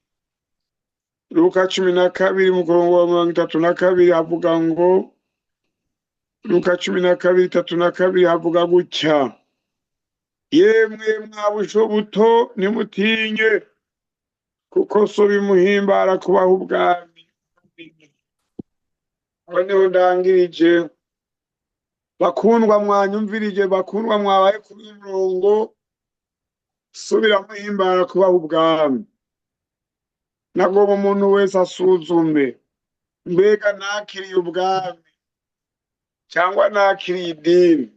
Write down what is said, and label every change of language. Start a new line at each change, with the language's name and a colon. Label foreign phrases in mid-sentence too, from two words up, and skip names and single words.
Kinyarwanda: Luka 12 mu murongo wa 32 havuga ngo, Luka 12:32 havuga gutya: yemwe mwabusho buto nimutinye, kuko so bimuhimbara kubaha ubwami. Noneho ndangirije, bakundwa mwanyumvirije, bakundwa mwabaye kuri uyu murongo, so biramuhimbara kubaha ubwami. Nagomba umuntu wese asuzume, mbega nakiriye ubwami cyangwa nakiriye idini?